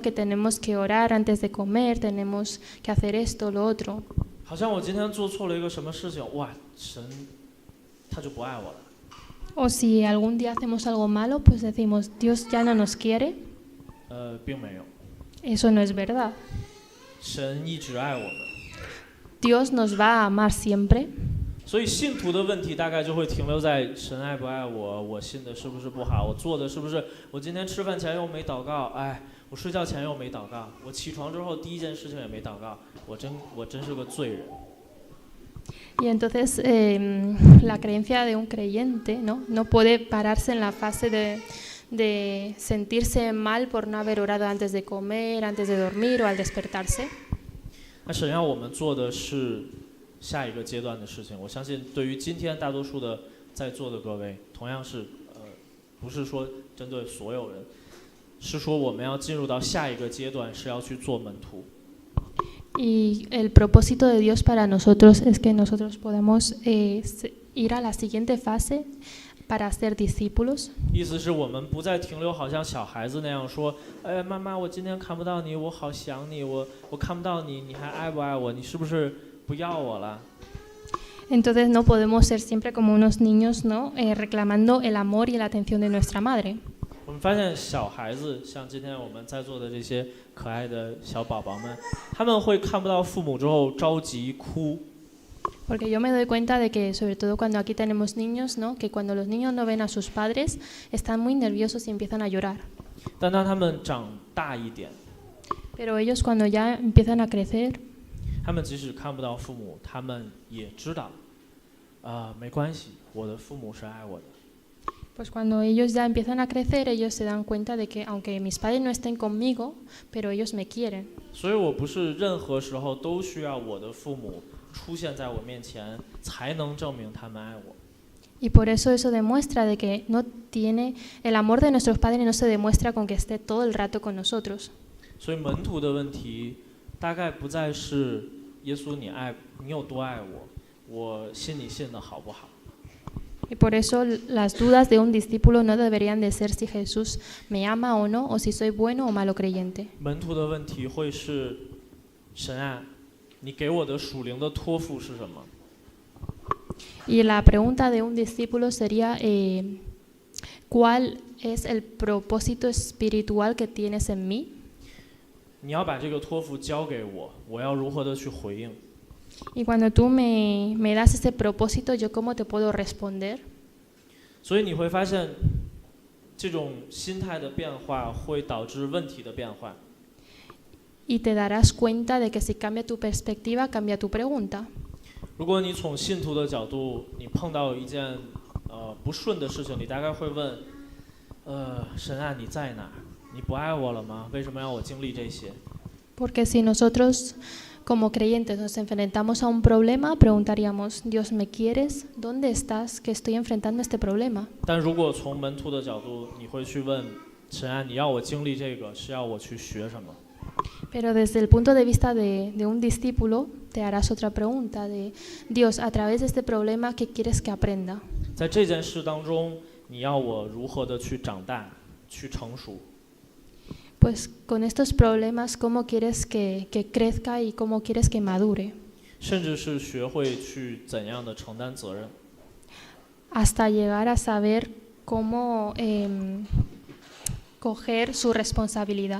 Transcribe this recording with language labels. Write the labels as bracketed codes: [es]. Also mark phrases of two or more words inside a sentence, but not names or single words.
[es] Que tenemos que orar antes de comer, tenemos que hacer esto, lo otro. [zh] 好像我今天做错了一个什么事情，哇，神他就不爱我了。 [es] O si algún día hacemos algo malo, pues decimos, Dios ya no nos quiere. [zh] 并没有， [es] Eso no es verdad. [zh] 神一直爱我们。 [es] Dios nos va a amar siempre. [zh] 所以信徒的问题大概就会停留在神爱不爱我，我信的是不是不好，我做的是不是，我今天吃饭前又没祷告，哎，我睡觉前又没祷告，我起床之后第一件事情也没祷告，我真是个罪人。 [es] Y entonces la creencia de un creyente, ¿no? No puede pararse en la fase de sentirse mal por no haber orado antes de comer, antes de dormir o al despertarse. [zh] 那神让我们做的是下一个阶段的事情，我相信对于今天大多数的在座的各位，同样是不是说针对所有人，是说我们要进入到下一个阶段，是要去做门徒。 [es] Y el propósito de Dios para nosotros es que nosotros podamos ir a la siguiente fase para ser discípulos. [zh] 意思是我们不再停留，好像小孩子那样说：“哎，妈妈，我今天看不到你，我好想你，我看不到你，你还爱不爱我？你是不是不要我了？” [es] Entonces no podemos ser siempre como unos niños, ¿no? Reclamando el amor y la atención de nuestra madre. [zh] 我们发现小孩子，像今天我们在座的这些可爱的小宝宝们，他们会看不到父母之后着急哭。 [es] Porque yo me doy cuenta de que, sobre todo cuando aquí tenemos niños, ¿no? Que cuando los niños no ven a sus padres, están muy nerviosos y empiezan a llorar. [zh] 但当他们长大一点， [es] Pero ellos cuando ya empiezan a crecer, [zh] 他们即使看不到父母，他们也知道，没关系，我的父母是爱我的。 [es] pues cuando ellos ya empiezan a crecer, ellos se dan cuenta de que aunque mis padres no estén conmigo, pero ellos me quieren. [zh] 所以我不是任何时候都需要我的父母出现在我面前，才能证明他们爱我。 [es] Y por eso demuestra de que no tiene el amor de nuestros padres no se demuestra con que esté todo el rato con nosotros. [zh] 所以门徒的问题大概不再是耶稣你有多爱我，我信你信的好不好。 [es] Y por eso las dudas de un discípulo no deberían de ser si Jesús me ama o no, o si soy bueno o malo creyente. [zh] 门徒的问题会是，神啊，你给我的属灵的托付是什么？ [es] Y la pregunta de un discípulo sería, ¿cuál es el propósito espiritual que tienes en mí? [zh] 你要把这个托付交给我，我要如何的去回应？ [es] Y cuando tú me das ese propósito, ¿yo cómo te puedo responder? [zh] 所以你会发现，这种心态的变化会导致问题的变化。 [es] Y te darás cuenta de que si cambia tu perspectiva, cambia tu pregunta. [zh] 如果你从信徒的角度，你碰到一件不顺的事情，你大概会问，神啊，你在哪儿？你不爱我了吗？为什么要我经历这些？ [es] Porque si nosotros como creyentes nos enfrentamos a un problema, preguntaríamos, Dios, ¿me quieres? ¿Dónde estás? Que estoy enfrentando este problema. [zh] 但如果从门徒的角度，你会去问，神啊，你要我经历这个，是要我去学什么？ [es] Pero desde el punto de vista de un discípulo, te harás otra pregunta de, Dios, a través de este problema, ¿qué quieres que aprenda? [zh] 在这件事当中，你要我如何的去长大，去成熟？ [es] Pues con estos problemas, ¿cómo quieres que crezca y cómo quieres que madure? [zh] 甚至是学会去怎样的承担责任。 [es] Hasta llegar a saber cómo coger su responsabilidad.